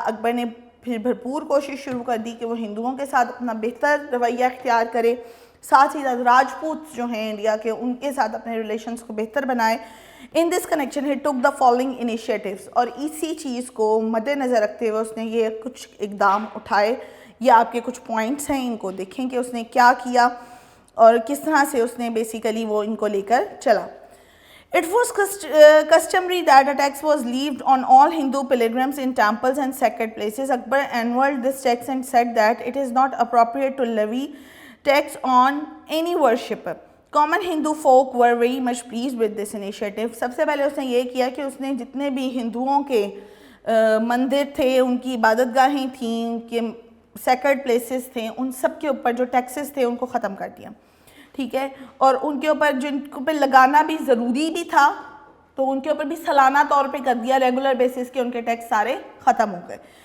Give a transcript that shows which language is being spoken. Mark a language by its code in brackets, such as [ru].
[ur] اکبر نے پھر بھرپور کوشش شروع کر دی کہ وہ ہندوؤں کے ساتھ اپنا بہتر رویہ اختیار کرے, ساتھ ہی ساتھ راجپوتس جو ہیں انڈیا کے ان کے ساتھ اپنے ریلیشنز کو بہتر بنائے. [en] In this connection he took the following initiatives, [ur] اور اسی چیز کو مد نظر رکھتے ہوئے اس نے یہ کچھ اقدام اٹھائے. یہ آپ کے کچھ پوائنٹس ہیں, ان کو دیکھیں کہ اس نے کیا کیا اور کس طرح سے اس نے بیسیکلی وہ ان کو لے کر چلا. [en] It was customary that a tax was levied on all Hindu pilgrims in temples and sacred places. Akbar annulled this tax and said that it is not appropriate to levy tax on any worshipper. Common Hindu folk were very much pleased with this initiative. [ur] سب سے پہلے اس نے یہ کیا کہ اس نے جتنے بھی ہندوؤں کے مندر تھے, ان کی عبادت گاہیں تھیں, ان کے سیکرڈ پلیسز تھے, ان سب کے اوپر جو ٹیکسز تھے ان کو ختم کر دیا. ٹھیک ہے, اور ان کے اوپر جن کو پہ لگانا بھی ضروری بھی تھا تو ان کے اوپر بھی سالانہ طور پہ کر دیا, ریگولر بیسس کے ان کے ٹیکس سارے ختم ہو گئے.